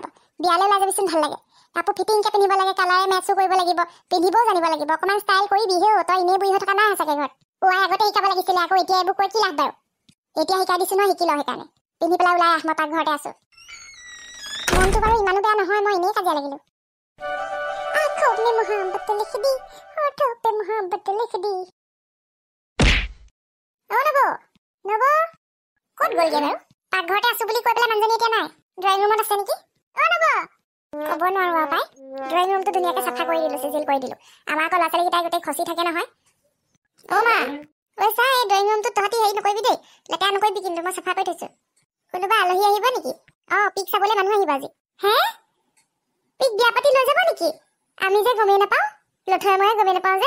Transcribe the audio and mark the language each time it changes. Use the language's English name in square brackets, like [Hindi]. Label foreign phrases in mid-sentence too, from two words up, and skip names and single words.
[Assamese] বিয়ালৈ ওলাই যাবিচোন ভাল লাগে কাপোৰ ফিটিংকৈ পিন্ধিব লাগে কালাৰে মেচো কৰিব লাগিব পিন্ধিবও জানিব লাগিব অকণমান ষ্টাইল কৰিবিহে তই এনেই বুঢ়ী হৈ থকা নাই সঁচাকৈ ঘৰত ওৱাই আগতে শিকাব লাগিছিলে আকৌ এতিয়া এইবোৰ কৈ কি লাভ বাৰু এতিয়া শিকাই দিছোঁ নহয় শিকি ল সেইকাৰণে পিন্ধি পেলাই ওলাই আহ মই তাক ঘৰতে আছোঁ মনটো বাৰু ইমানো বেয়া নহয় মই এনেই কাজিয়া লাগিলোঁ [Hindi] आँखों में मोहब्बत लिख [Assamese] दी होठों पे मोहब्बत लिख दी ओ नबो नबो ক'ত গ'লগে বাৰু পাকঘৰতে আছোঁ বুলি কৈ পেলাই মানুহজনী এতিয়া নাই [English] drawing room [Assamese] আছে নেকি অ নবো ক'ব নোৱাৰোঁ আৰু পাই ড্ৰয়িং ৰুমটো ধুনীয়াকৈ চাফা কৰি দিলোঁ চিজিল কৰি দিলোঁ আমাৰ আকৌ ল'ৰা ছোৱালীকেইটাই গোটেই খচি থাকে নহয় অ' মা ঐ চা এই ড্ৰয়িং ৰুমটোত তহঁতি হেৰি নকৰিবি দেই লেতেৰা নকৰিবি কিন্তু মই চাফা কৰি থৈছোঁ কোনোবা আলহী আহিব নেকি অঁ পিক চাবলৈ মানুহ আহিব আজি হে পিক বিয়া পাতি লৈ যাব নেকি আমি যে গমেই নাপাওঁ লথৈ মই গমেই নাপাওঁ যে